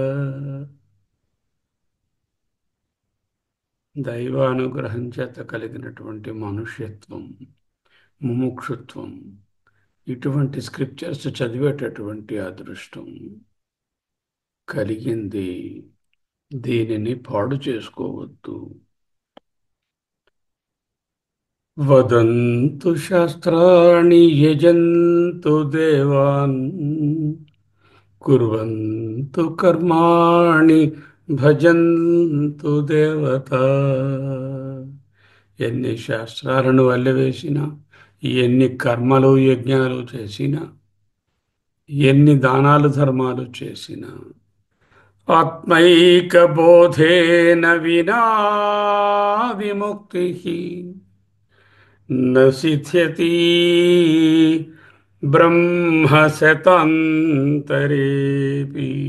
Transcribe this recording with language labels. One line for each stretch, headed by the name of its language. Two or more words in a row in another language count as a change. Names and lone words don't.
Telugu: దైవానుగ్రహం చేత కలిగినటువంటి మనుష్యత్వం, ముముక్షుత్వం, ఇటువంటి స్క్రిప్చర్స్ చదివేటటువంటి అదృష్టం కలిగింది. దీనిని పాడు చేసుకోవద్దు.
Sanskrit: वदन्तु शास्त्राणि यजन्तु देवान् कुर्वन्तु कर्माणि భజంతు దేవత.
Telugu: ఎన్ని శాస్త్రాలను వల్లెవేసినా, ఎన్ని కర్మలు యజ్ఞాలు చేసినా, ఎన్ని దానాలు ధర్మాలు చేసినా,
Sanskrit: ఆత్మైక బోధేన వినా విముక్తి న సిద్ధ్యతి బ్రహ్మ శతాంతరేపి.